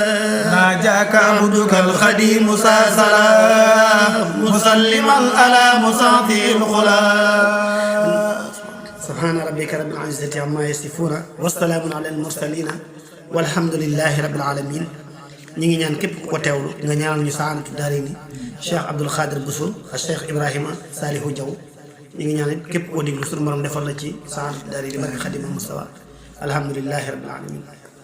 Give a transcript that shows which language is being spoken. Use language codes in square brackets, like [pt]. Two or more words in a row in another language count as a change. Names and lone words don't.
[ar] ناجاك عبدك القديم سلام مسلما على مساسي الخلا. سبحان ربك رب العزة عما يصفون والسلام على المرسلين والحمد لله رب العالمين. [wo] ñi ngi ñaan képp ku ko teewlu nga ñaanal ñu saanatu daari ni Cheikh Abdoul Khadir Bousso ak Cheikh Ibrahima Salihu Diaw ñi ngi ñaan képp koo déglu suñu borom defal la ci saanatu daari ni barke Xadim Mustafa [ar] الحمد لله رب العالمين